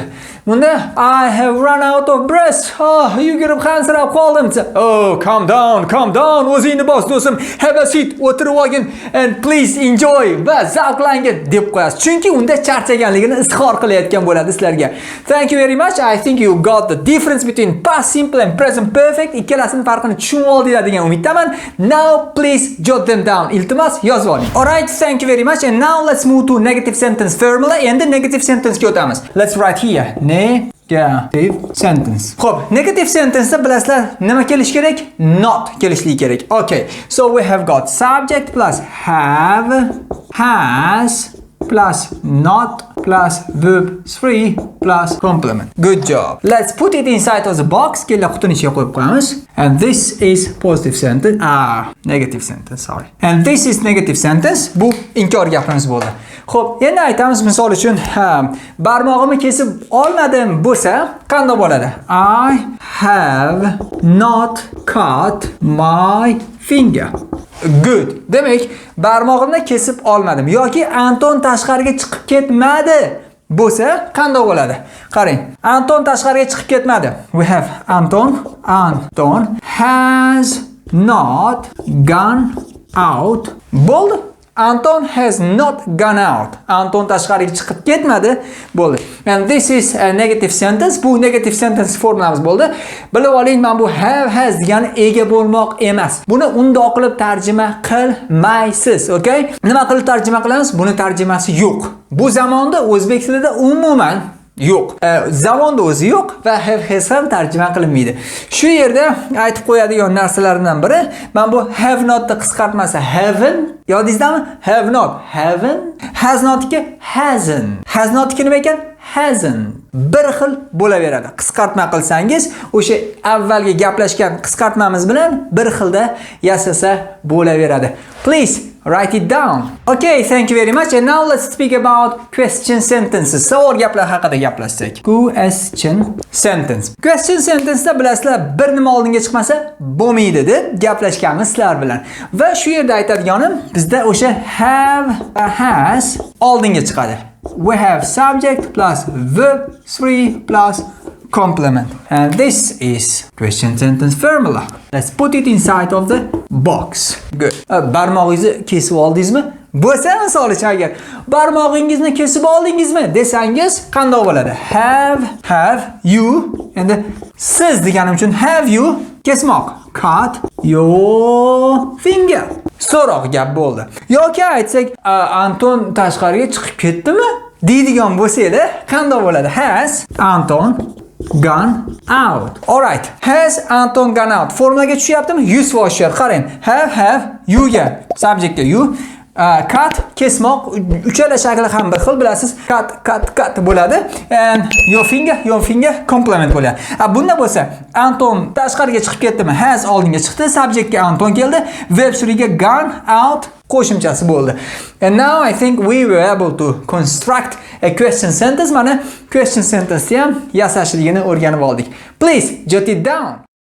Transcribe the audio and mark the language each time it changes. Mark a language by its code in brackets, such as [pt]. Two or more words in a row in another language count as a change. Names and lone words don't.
[en] Bunda I have run out of breath. [uz] Yugurib hansirab qoldim. [en] Calm down. [uz] O'zingni bos do'stim. [en] Have a seat, [uz] o'tirib olgin [en] and please enjoy [uz] va zavqlangin deb qo'yasiz. Chunki unda charchaganligini izhor qilayotgan bo'ladi sizlarga. [en] Thank you very much. I think you got the difference between past simple and present perfect. [uz] Ikkalasining farqini tushunib oldinglar degan umiddaman. [en] Now please jot them down. [uz] Iltimos yozib oling. [en] Alright, thank you very much. And now let's move to negative sentence formula. [uz] Endi [en] negative sentence [uz] ga o'tamiz. [en] Let's write here. Negative sentence. [uz] Xo'p, [en] negative sentence [uz] da bilasizlar nima kelish kerak? Not kelishligi kerak. [en] Okay. So we have got subject plus have, has plus not plus verb 3 plus complement. Good job. Let's put it inside of the box. [uz] Kela qutini ichiga qo'yib qo'yamiz. [en] And this is positive sentence. Negative sentence, sorry. And this is negative sentence. [uz] Bu inkor gapimiz bo'ldi. Xo'p, endi aytamiz misol uchun, barmog'imni kesib olmadim bo'lsa, qanday bo'ladi? [en] I have not cut my finger. Good. [uz] Demak, barmog'imni kesib olmadim yoki Anton tashqariga chiqib ketmadi bo'lsa, qanday bo'ladi? Qarang. Anton tashqariga chiqib ketmadi. [en] We have Anton has not gone out. Bo'ldi. Anton has not gone out. [uz] Anton tashqariga chiqib ketmadi. Bo'ldi. [en] And this is a negative sentence. [uz] Bu [en] negative sentence [uz] formulamiz bo'ldi. Bilib oling, men bu [en] have, has [uz] degani ega bo'lmoq emas. Buni undoq qilib tarjima qilmaysiz, okay? Nima qilib tarjima qilamiz? Buni tarjimasi yo'q. Bu zamonda o'zbek tilida umuman yo'q. Zamonda o'zi yo'q va [en] have, has [uz] ham tarjima qilinmaydi. Shu yerda aytib qo'yadigan narsalardan biri, men bu [en] have not [uz] ni qisqartmasi haven't. Yodingizmi? [en] Have not, haven't. Has notga hasn't. [uz] Has notga nima ekan? Hasn't. Bir xil bo'laveradi. Qisqartma qilsangiz, o'sha avvalgi gaplashgan qisqartmamiz bilan bir xilda yasasa bo'laveradi. [en] Please write it down. Okay, thank you very much. And now let's speak about question sentences. [uz] Savol gaplar haqida gaplashsak. [en] Question sentence. Question sentence'da [uz] bilasizlar, bir nima oldinga chiqmasa bo'lmaydi deb gaplashganmiz sizlar bilan. Va shu yerda aytadiganim, bizda o'sha have va has oldinga chiqadi. [en] We have subject plus verb 3 plus complement. And this is question sentence formula. Let's put it inside of the box. Good. [uz] Barmog'ingizni kesib oldingizmi? Bo'lsa misol uchun agar barmog'ingizni kesib oldingizmi desangiz qanday bo'ladi? [en] Have you [uz] endi siz deganim uchun [en] have you [uz] kesmoq. [en] Cut your finger. [uz] So'roq gap bo'ldi. Yoki aytsak Anton tashqariga chiqib ketdimi? deydigan bo'lsa edi, qanday bo'ladi? [en] Has Anton gone out. Alright. Has Anton gone out? [uz] Formulaga tushyaptimi? Yuz foiz tushyapti. Qarang. [en] Have you [uz] ga subjectga you. Cut kesmoq uchala shakli ham bir xil bilasiz. Cut bo'ladi. [en] And your finger complement bo'ladi. [uz] Bunda bo'lsa Anton tashqariga chiqib ketdimi? Has oldinga chiqdi, subjectga Anton keldi, verb suriga [en] gone out [uz] qo'shimchasi bo'ldi. [en] And now I think we were able to construct a question sentence. [uz] Mana [en] question sentence [uz] ham yasashligini o'rganib oldik. [en] Please jot it down.